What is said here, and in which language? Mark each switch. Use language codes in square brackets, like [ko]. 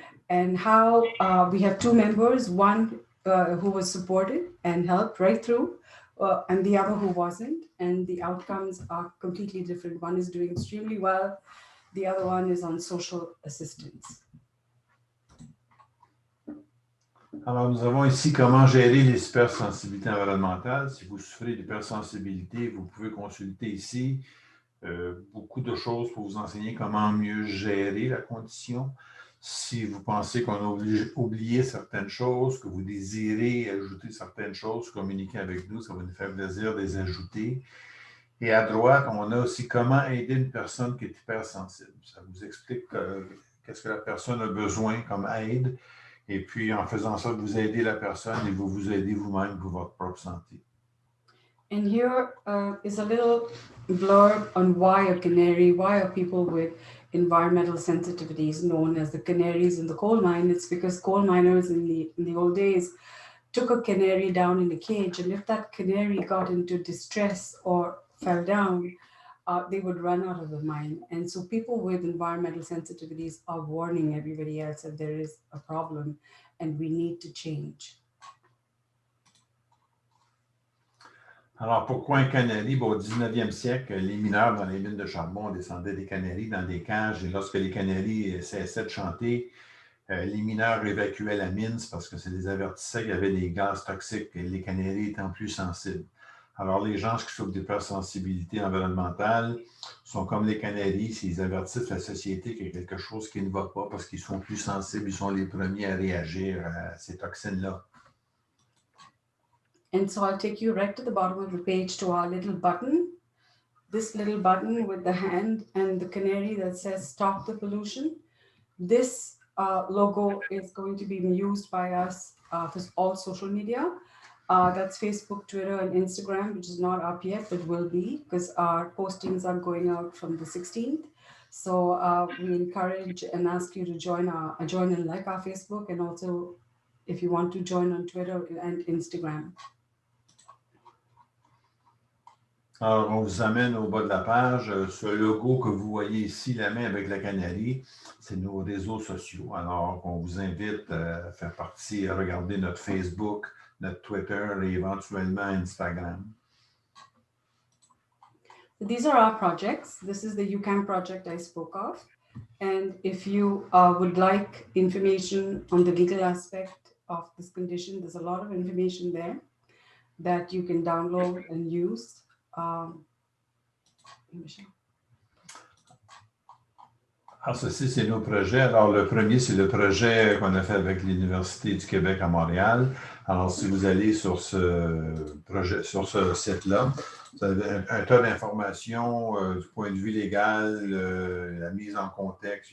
[en] And how we have two members, one who was supported and helped right through, and the other who wasn't, and the outcomes are completely different. One is doing extremely well, the other one is on social assistance. [fr] Alors, nous avons ici comment gérer les hypersensibilités environnementales. Si vous souffrez d'hypersensibilité, vous pouvez consulter ici beaucoup de choses pour vous enseigner comment mieux gérer la condition. Si vous pensez qu'on a oublié certaines choses, que vous désirez ajouter certaines choses, communiquez avec nous, ça va nous faire plaisir de les ajouter. Et à droite, on a aussi comment aider une personne qui est hypersensible. Ça vous explique qu'est-ce que la personne a besoin comme aide. Et puis, en faisant ça, vous aidez la personne et vous vous aidez vous-même pour votre propre santé. [en] And here is a little blurb on why a canary, why are people with environmental sensitivities known as the canaries in the coal mine. It's because coal miners in the old days took a canary down in a cage, and if that canary got into distress or fell down, they would run out of the mine. And so people with environmental sensitivities are warning everybody else that there is a problem and we need to change. [fr] Alors, pourquoi un canari? Bon, au 19e siècle, les mineurs dans les mines de charbon descendaient des canaris dans des cages, et lorsque les canaris cessaient de chanter, les mineurs évacuaient la mine parce que ça les avertissait qu'il y avait des gaz toxiques et les canaris étant plus sensibles. Alors, les gens qui souffrent d'hypersensibilité environnementale sont comme les canaris, ils avertissent la société qu'il y a quelque chose qui ne va pas parce qu'ils sont plus sensibles, ils sont les premiers à réagir à ces toxines-là. [en] And so I'll take you right to the bottom of the page to our little button. This little button with the hand and the canary that says stop the pollution. This logo is going to be used by us for all social media. That's Facebook, Twitter, and Instagram, which is not up yet, but will be because our postings are going out from the 16th. So we encourage and ask you to join and like our Facebook, and also if you want to join on Twitter and Instagram. [fr] Alors, on vous amène au bas de la page. Ce logo que vous voyez ici, la main avec la canarie, c'est nos réseaux sociaux. Alors, on vous invite à faire partie, à regarder notre Facebook, notre Twitter et éventuellement Instagram. [en] These are our projects. This is the UCAM project I spoke of. And if you would like information on the legal aspect of this condition, there's a lot of information there that you can download and use. [fr] Alors, ceci, c'est nos projets. Alors, le premier, c'est le projet qu'on a fait avec l'Université du Québec à Montréal. Alors, si vous allez sur ce projet, sur ce site-là, vous avez un tas d'informations du point de vue légal, la mise en contexte.